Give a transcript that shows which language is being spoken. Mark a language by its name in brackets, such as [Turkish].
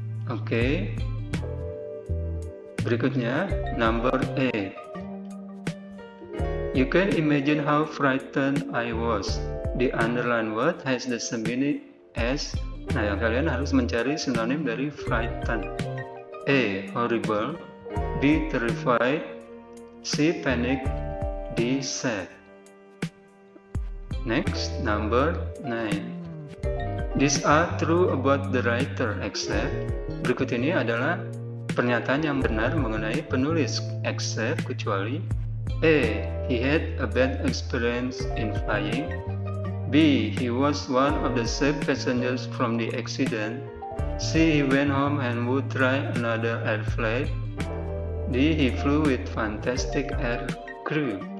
[Indonesian] Oke. Berikutnya, [English] number 8. You can imagine how frightened I was. The underlined word has the same meaning as. [Indonesian] Nah, yang kalian harus mencari sinonim dari frightened. [English] A. Horrible. B. Terrified. C. Panic. D. Sad. Next, number 9. These are true about the writer except. [Indonesian] Berikut ini adalah pernyataan yang benar mengenai penulis except kecuali A. [English] He had a bad experience in flying. B. He was one of the safe passengers from the accident. C. He went home and would try another air flight. D. He flew with fantastic air crew.